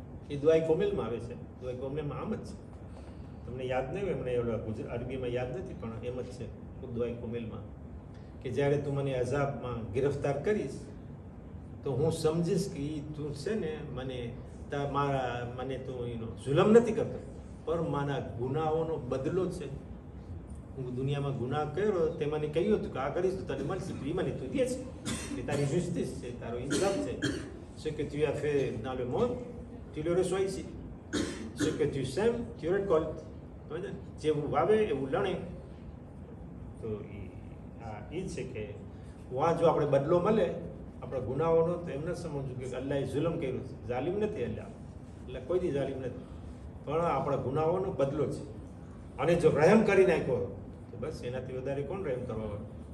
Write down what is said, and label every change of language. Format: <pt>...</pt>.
<gu>એ દુઆઈ કોમેલમાં આવે છે, દુઆઈ કોમેલમાં આમ જ છે. તમને યાદ નહીં હોય, એમણે એવડા અરબીમાં યાદ નથી, પણ એમ જ છે દુઆઈ કોમેલમાં કે જ્યારે તું મને અઝાબમાં ગિરફ્તાર કરીશ તો હું સમજીશ કે તું છે ને મને તું એનો જુલમ નથી કરતો, પણ મારા ગુનાઓનો બદલો છે. હું દુનિયામાં ગુનાહ કર્યો, તે મને કહ્યું હતું કે આ કરીશ તો તને મળશે, એ મને તું દે છે, એ તારી જુસ્તીસ છે, તારો ઇન્સાફ છે.</gu> <fr>Ce que tu as fait dans le monde, tu le reçois ici. Ce que tu sèmes, tu récoltes.</fr> <gu>જેવું વાવે એવું લણે. તો એ છે કે વાં જો આપણે બદલો મળે આપણા ગુનાઓનો, તો એમ ન સમજવું કે અલ્લાહે જુલમ કર્યું છે. જાલિમ નથી અલ્લાહ, એટલે કોઈ દી જાલિમ નથી, પણ આપણા ગુનાઓનો બદલો છે. અને જો રહેમ કરી નાખ્યો તો બસ એનાથી વધારે કોણ રહેમ કરવાવાળું?</gu>